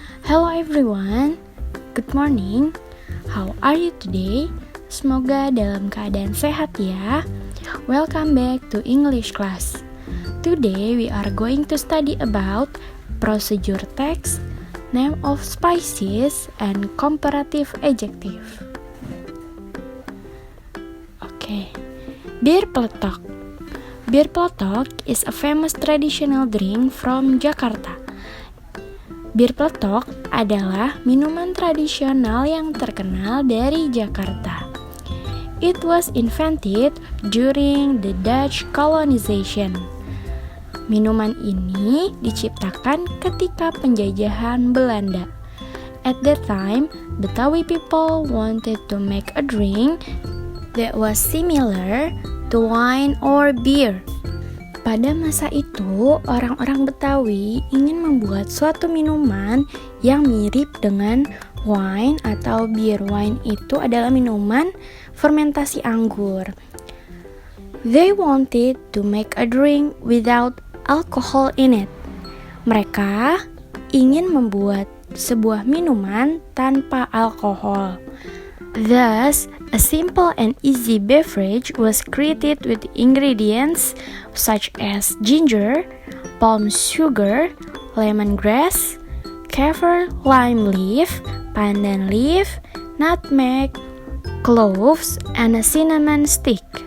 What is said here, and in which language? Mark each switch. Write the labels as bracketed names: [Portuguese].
[English] Hello everyone, good morning. How are you today? [Indonesian] Semoga dalam keadaan sehat ya. [English] Welcome back to English class. Today we are going to study about procedure text, name of species, and comparative adjective. Okay, Bir Peletok. Bir Peletok is a famous traditional drink from Jakarta. [Indonesian] Bir Peletok adalah minuman tradisional yang terkenal dari Jakarta. [English] It was invented during the Dutch colonization. [Indonesian] Minuman ini diciptakan ketika penjajahan Belanda. [English] At that time, Betawi people wanted to make a drink that was similar to wine or beer. [Indonesian] Pada masa itu, orang-orang Betawi ingin membuat suatu minuman yang mirip dengan wine atau beer. Wine itu adalah minuman fermentasi anggur. [English] They wanted to make a drink without alcohol in it. [Indonesian] Mereka ingin membuat sebuah minuman tanpa alkohol. [English] Thus, a simple and easy beverage was created with ingredients such as ginger, palm sugar, lemongrass, kaffir lime leaf, pandan leaf, nutmeg, cloves, and a cinnamon stick.